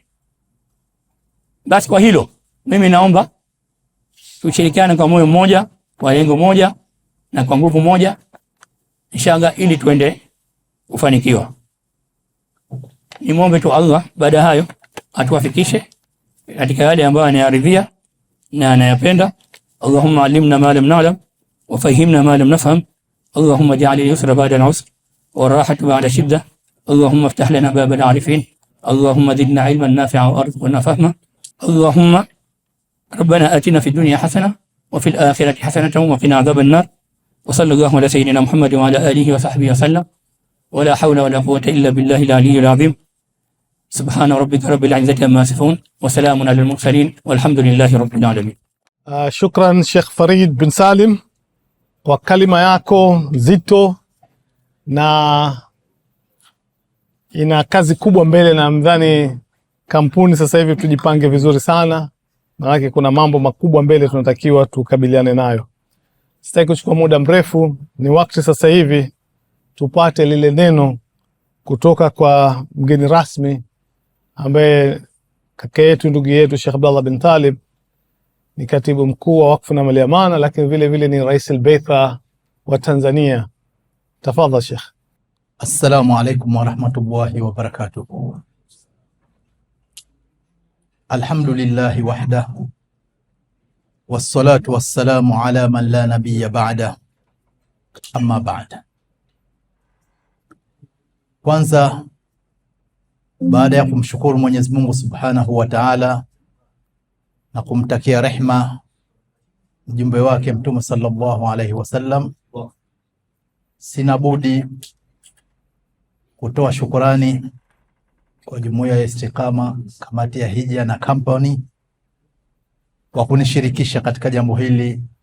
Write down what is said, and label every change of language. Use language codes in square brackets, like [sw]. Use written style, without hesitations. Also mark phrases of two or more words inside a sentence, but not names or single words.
[sw] Basi kwa hilo mimi naomba tushirikiane kwa moyo mmoja, kwa lengo moja na kwa nguvu moja, inshallah, ili tuende kufanikiwa. Nimwombe tu Allah baada hayo atuwafikishe katika yale ambayo anayaridhia na anayapenda. [ar] اللهم علمنا ما لم نعلم وفهمنا ما لم نفهم. اللهم اجعل اليسر بعد العسر والراحة بعد شدة. اللهم افتح لنا باب العارفين اللهم زدنا علما نافعا وارزقنا فهما. اللهم ربنا آتنا في الدنيا حسنة وفي الآخرة حسنة وقنا عذاب النار. وصلى الله على سيدنا محمد وعلى آله وصحبه وسلم. ولا حول ولا قوة إلا بالله العلي العظيم سبحان ربك رب العزة عما يصفون وسلام على المرسلين والحمد لله رب العالمين. [sw] Shukran Sheikh Farid bin Salim kwa kalima yako nzito, na ina kazi kubwa mbele, na mdhani kampuni sasa hivi tujipange vizuri sana, maana kuna mambo makubwa mbele tunatakiwa tukabiliane nayo. Sitaki kuchukua muda mrefu, ni wakati sasa hivi tupate lile neno kutoka kwa mgeni rasmi ambaye kaka yetu, ndugu yetu Sheikh Abdallah bin Talib, ni katibu mkuu wa Wakfu na Mali ya Amana, lakini vile vile ni rais al-Baitha wa Tanzania. Tafadhali Sheikh. [ar] السلام عليكم ورحمة الله وبركاته. الحمد لله وحده والصلاة والسلام على من لا نبي بعد أما بعد. [sw] Kwanza, baada ya kumshukuru Mwenyezi Mungu [ar] سبحانه وتعالى [sw] na kumtakia rehma mjumbe wake Mtume [ar] صلى الله عليه وسلم, [sw] sina budi kutoa shukurani kwa Jumuiya ya Istiqama, kamati ya hija na kampuni kwa kunishirikisha katika jambo hili